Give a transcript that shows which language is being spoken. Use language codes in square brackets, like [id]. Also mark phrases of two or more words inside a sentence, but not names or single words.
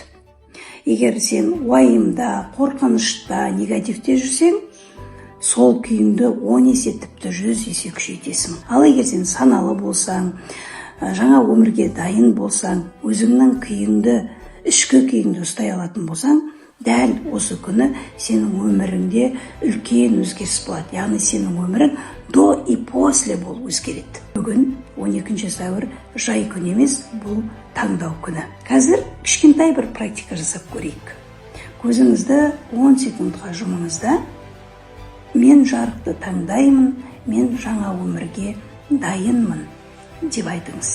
[kk] Егер сен уайымда, қорқынышта, негативте жүрсең, сол күйіңді 10 есе, тіпті 100 есе күшейтесің. Ал егер сен саналы болсаң, жаңа өмірге дайын болсаң, өзіңнің күйіңді, ішкі күйіңді ұстай алатын болсаң, дәл осы күні сенің өміріңде үлкен өзгеріс болады. Яғни сенің өмірің [ru] до и после [kk] болып өзгереді. Бүгін 12 сәуір жай күн емес, бұл таңдау күні. Қазір кішкентай бір практика жасап көрейік. Көзіңізді 10 секундқа жұмыңыз да, мен жарықты таңдаймын, мен жаңа өмірге дайынмын деп айтыңыз.